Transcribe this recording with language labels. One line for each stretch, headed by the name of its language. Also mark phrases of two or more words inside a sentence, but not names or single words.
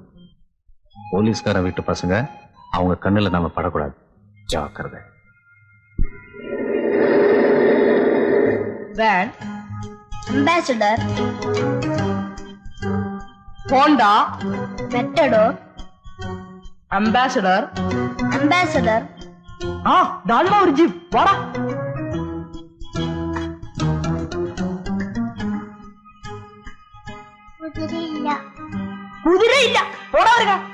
Tamil: போலீஸ்கார வீட்டு பசங்க, அவங்க கண்ணுல நாம படக்கூடாது. ஜாக்கிரதை. அம்பாசிடர், ஹோண்டா, மெட்டடோர்,
Malayalam: അംബാസഡർ. ആ ദാണ്ടാ ഒരു ജീപ്പ്. വാടാ. കുതിരയില്ല. പോടാ വരിക.